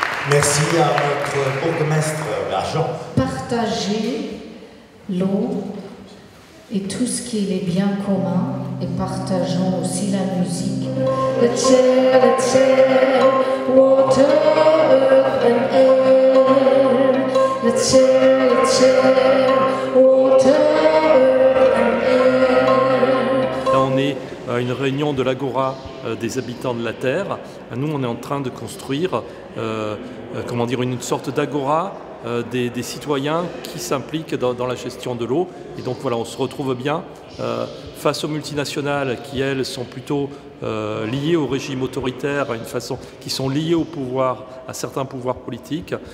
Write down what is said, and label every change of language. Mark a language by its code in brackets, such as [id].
[fr] Merci à notre bourgmestre Jean. Partager l'eau et tout ce qui est bien commun, et partageons aussi la musique. [en] Let's share, water, earth and air. Let's share, water, earth and air. [fr] Là, on est à une réunion de l'Agora des habitants de la Terre. Nous, on est en train de construire une sorte d'agora des citoyens qui s'impliquent dans la gestion de l'eau. Et donc voilà, on se retrouve bien face aux multinationales qui, elles, sont plutôt liées au régime autoritaire, qui sont liées au pouvoir, à certains pouvoirs politiques.